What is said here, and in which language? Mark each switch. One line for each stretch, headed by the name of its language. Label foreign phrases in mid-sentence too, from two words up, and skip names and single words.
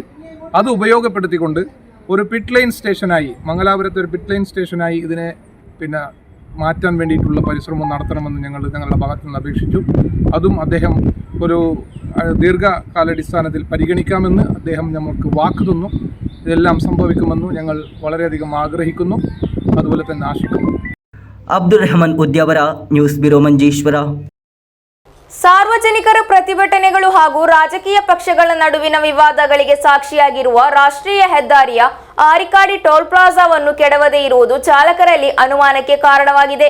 Malayalam: അത് ഉപയോഗപ്പെടുത്തിക്കൊണ്ട് ഒരു
English: pit line
Malayalam: സ്റ്റേഷനായി, മംഗലാപുരത്തെ ഒരു
English: pit line
Malayalam: സ്റ്റേഷനായി ഇതിനെ മാറ്റാൻ വേണ്ടിയിട്ടുള്ള പരിശ്രമം നടത്തണമെന്ന് ഞങ്ങളുടെ ഭാഗത്തു നിന്ന് അപേക്ഷിച്ചു. അതും അദ്ദേഹം ഒരു ദീർഘകാലാടിസ്ഥാനത്തിൽ പരിഗണിക്കാമെന്ന് അദ്ദേഹം നമുക്ക് വാക്ക് തന്നു. ഇതെല്ലാം സംഭവിക്കുമെന്ന് ഞങ്ങൾ വളരെയധികം ആഗ്രഹിക്കുന്നു, അതുപോലെ തന്നെ ആശിക്കുന്നു.
Kannada: ಅಬ್ದುಲ್ ರೆಹಮಾನ್ ಉದ್ಯಾವರ,
English: news bureau
Kannada: ಮಂಜೇಶ್ವರ. ಸಾರ್ವಜನಿಕರ ಪ್ರತಿಭಟನೆಗಳು ಹಾಗೂ ರಾಜಕೀಯ ಪಕ್ಷಗಳ ನಡುವಿನ ವಿವಾದಗಳಿಗೆ ಸಾಕ್ಷಿಯಾಗಿರುವ ರಾಷ್ಟ್ರೀಯ ಹೆದ್ದಾರಿಯ ಆರಿಕಾಡಿ ಟೋಲ್ ಪ್ಲಾಜಾವನ್ನು ಕೆಡವದೇ ಇರುವುದು ಚಾಲಕರಲ್ಲಿ ಅನುಮಾನಕ್ಕೆ ಕಾರಣವಾಗಿದೆ.